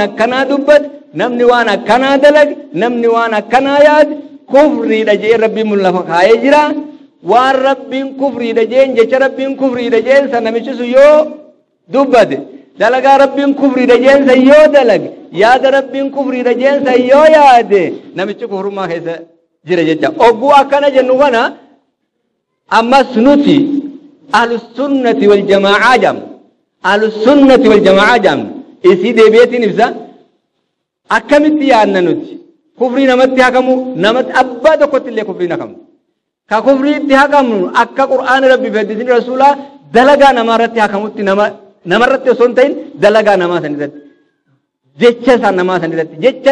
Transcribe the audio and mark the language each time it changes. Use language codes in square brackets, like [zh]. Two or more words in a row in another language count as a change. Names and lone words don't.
[om] akkanaa dubbat namni waan akkanaa dalag namni waan akkanaa yaad kufriidha jee rabbiin mullafa kaayee jira waan rabbiin kufriidha jeen jecha rabbiin kufriidha jeen san namichi sun yoo dubbate dalagaa rabbiin kufriidha jeen san yoo dalag yaada rabbiin kufriidha jeen san yoo yaade namichi kufrummaa keessa jira jecha ogguu akkana jennu kana ammas nuti [ar] أهل السنة والجماعة [om] jam [ar] أهل السنة والجماعة [om] jam isi deebi'eetiin ibsa akkamitti yaadna nuti kufrii namatti hakamu namatti abbaa tokkotti illee kufrii hakamu ka kufriitti hakamu akka qur'aana rabbii fi hadiisni rasuulaa dalagaa namarratti hakamutti namarratti osoo hin ta'in dalagaa namaa sanirratti jecha san namaa sanirratti jecha